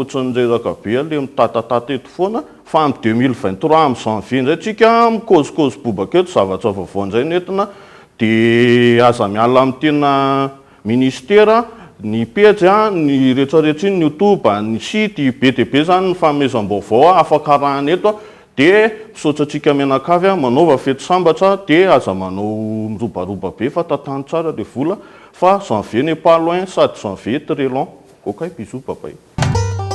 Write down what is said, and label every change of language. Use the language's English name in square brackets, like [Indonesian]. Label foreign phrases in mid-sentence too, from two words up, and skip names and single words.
[Malagasy] ohatran'ny reraka be le mitatatata eto foana fa amin'ny 2023 amin'ny janvier indray tsika mikôzikôzy bobaka eto zavatra vaovao indray nentina dia aza miala amin'ny tena ministera ny pejy ny rehetrarehetra iny ny youtube ny site be dia be zany ny fanomezam-baovao afaka arahana eto dia misaotra antsika menakavy manaova fety sambatra dia aza manao mirobaroba be fa tantany tsara le vola fa [French] janvier n'est pas loin [Malagasy] sady [French] janvier très long. [English] Ok, bisous, bye bye.